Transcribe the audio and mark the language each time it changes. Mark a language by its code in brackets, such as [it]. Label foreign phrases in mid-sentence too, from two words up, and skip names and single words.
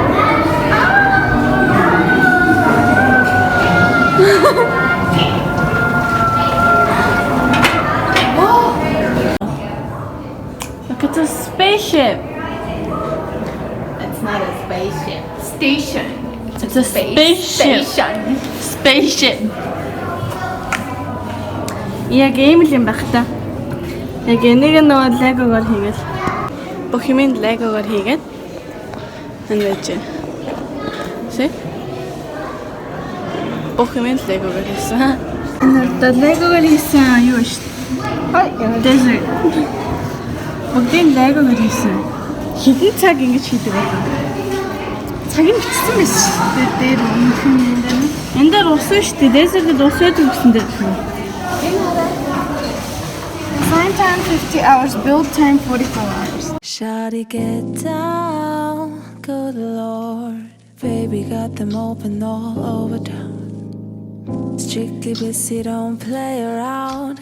[en] Look at the spaceship. It's not a spaceship. Station. It's a spaceship. Spaceship. [mn] Яг ийм л юм байх та. Яг энийг нөгөө легогоор хийгээл. Бүх юм легогоор хийгээд энэ байж. See? Бүх юм легогоор хийсэн. Энэ легогоор хийсэн юу шүү дээ. [en] Desert. [mn] Бүгдийн легогоор хийсэн. Хэдэн цаг ингэж хийдэг байх вэ? Цаг нь бичсэн байсан шүү дээ. Дээр өмнөх юм дээр. Энд дээр усан шүү дээ. Desert-д ус байдаг гэсэн дээр. [en] Sign time 50 hours, build time 44 hours. Shawty, get down, good Lord. Baby got them open all over town. Strictly busy, don't play around.